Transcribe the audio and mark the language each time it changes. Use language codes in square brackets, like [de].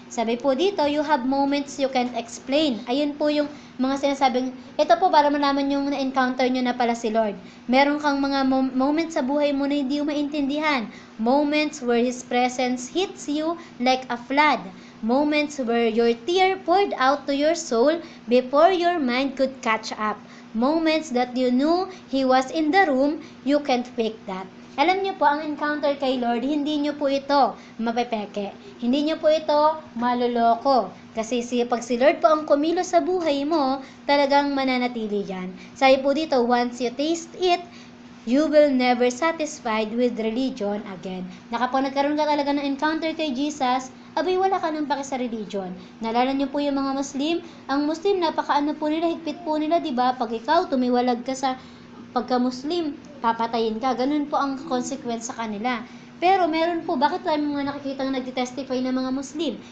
[tl] Sabi po dito, [en] you have moments you can't explain. [tl] Ayun po yung mga sinasabing, ito po para malaman yung na-encounter nyo na pala si Lord. Meron kang mga moments sa buhay mo na hindi mo maintindihan. [en] Moments where His presence hits you like a flood. Moments where your tear poured out to your soul before your mind could catch up. Moments that you knew He was in the room, you can't fake that. [tl] Alam niyo po, ang encounter kay Lord, hindi niyo po ito mapepeke. Hindi niyo po ito maloloko. Kasi pag si Lord po ang kumilos sa buhay mo, talagang mananatili yan. Sabi po dito, [en] once you taste it, you will never satisfied with religion again. [tl] Kapag nagkaroon ka talaga ng encounter kay Jesus, abay wala ka nang paki sa religion. Nalala niyo po yung mga Muslim? Ang Muslim, napakaano po nila, higpit po nila, diba? Pag ikaw, tumiwalag ka sa pagka-Muslim, papatayin ka. Ganun po ang consequence sa kanila. Pero meron po, bakit tayo mga nakikita na nagtitestify ng mga Muslim?